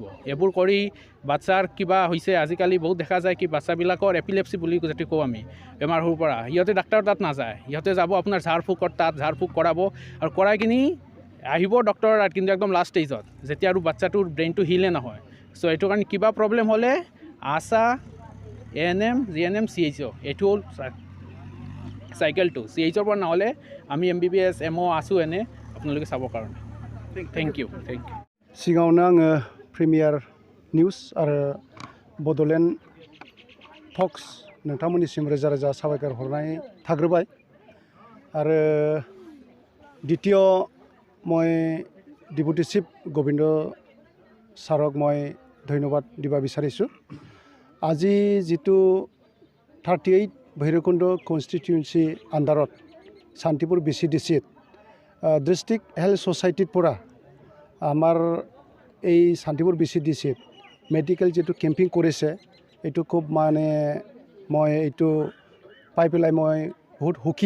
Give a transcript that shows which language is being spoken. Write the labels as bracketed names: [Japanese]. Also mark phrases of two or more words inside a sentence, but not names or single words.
[Assamese] এইবোৰ কৰি বাচ্চাৰ কিবা হৈছে, আজিকালি বহুত দেখা যায় কি বাচ্চাবিলাকৰ এপিলেপচি বুলি যিটো কওঁ আমি, বেমাৰ সৰুৰ পৰা, সিহঁতে ডাক্তৰৰ তাত নাযায়, সিহঁতে যাব আপোনাৰ ঝাৰ ফুকৰ তাত, ঝাৰ ফুক কৰাব, আৰু কৰাই কিনি আহিব ডক্তৰৰ তাত, কিন্তু একদম [English] last stageত [Assamese] যেতিয়া আৰু বাচ্চাটোৰ ব্ৰেইনটো হিলে নহয়। চ' এইটো কাৰণে কিবা প্ৰব্লেম হ'লে আশা, ANM, GNM, CHO, এইটো হ'ল চাইকেলটো। CHOৰ পৰা নহ'লে আমি MBBS, MO আছোঁ এনে আপোনালোকে চাবৰ কাৰণে। [English] thank you. [Bodo] सिगाङावनो आङो प्रिमियार निउस आरो बड'लेण्ड टक्स नोंथांमोननिसिम रोजा रोजा साबायखर हरनाय थाग्रोबाय। आरो द्वितीय [Assamese] মই ডিপুটি চিফ গোবিন্দ ছাৰক মই ধন্যবাদ দিব বিচাৰিছোঁ। আজি যিটো 38 ভৈৰৱকুণ্ড [English] constituency underত [Assamese] শান্তিপুৰ VCDCত ডিষ্ট্ৰিক্ট হেল্থ ছ'চাইটিৰ পৰা আমাৰ এই শান্তিপুৰ VCDCত মেডিকেল যিটো কেম্পিং কৰিছে, এইটো খুব মানে মই এইটো পাই পেলাই মই বহুত সুখী।